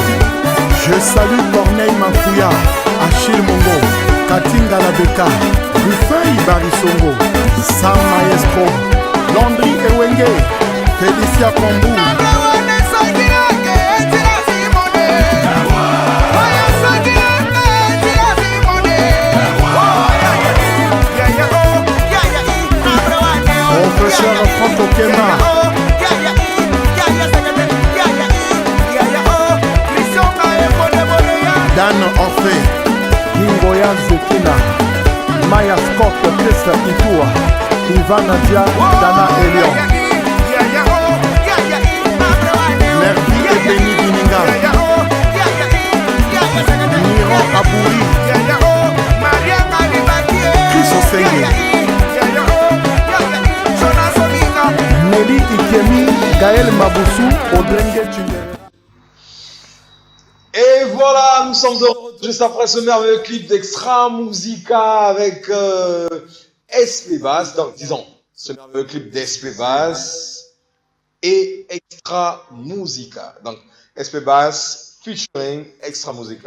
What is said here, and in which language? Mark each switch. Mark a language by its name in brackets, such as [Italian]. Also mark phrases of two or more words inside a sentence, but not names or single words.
[French] Je salue Corneille Mafouya, Achille Mongo, Katinga Labeka, Rufin Ibarisongo, Sam Maestro, Landry Ewenge, Félicia Pambou. Professeur Franck Okema. Dan Orphée, Ningoya Zekina, Maya Scott, Tessa Itua, Ivana Dia, Dana Elion, Merdi et Benny Bininga, Miron Abouri, Chris Osenge, Nelly Ikemi, Gaël Maboussou, Odrenge Chindere. Et voilà, nous sommes de retour juste après ce merveilleux clip d'Extra Musica avec SP Bass. Donc, disons, ce merveilleux clip d'SP Bass et Extra Musica. Donc, SP Bass featuring Extra Musica.